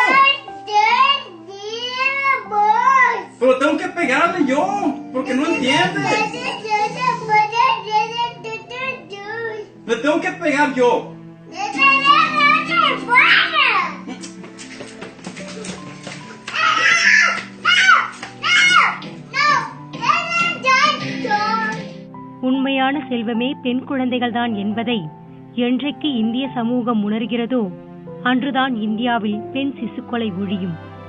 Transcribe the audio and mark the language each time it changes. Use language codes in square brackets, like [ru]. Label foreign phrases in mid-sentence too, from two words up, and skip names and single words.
[es] Pero tengo que pegarle yo, porque no entiende. Pero tengo que pegar yo. [ta] உண்மையான செல்வமே பெண் குழந்தைகள்தான் என்பதை என்றைக்கு இந்திய சமூகம் உணர்கிறதோ அன்றுதான் இந்தியாவில் பெண் சிசு கொலை ஒழியும்.